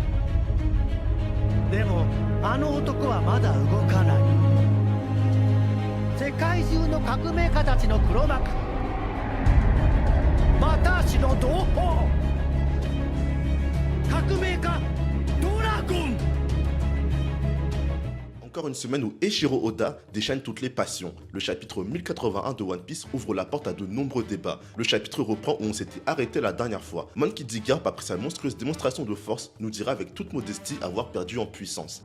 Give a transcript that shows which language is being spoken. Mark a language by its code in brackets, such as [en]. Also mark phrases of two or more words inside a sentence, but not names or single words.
[ja] でもあの男はまだ動かない。世界中の革命家たちの黒幕、私の同胞、革命家ドラゴン。 [fr] Encore une semaine où Eiichiro Oda déchaîne toutes les passions. Le chapitre 1081 de One Piece ouvre la porte à de nombreux débats. Le chapitre reprend où on s'était arrêté la dernière fois. Monkey D. Garp, après sa monstrueuse démonstration de force, nous dira avec toute modestie avoir perdu en puissance.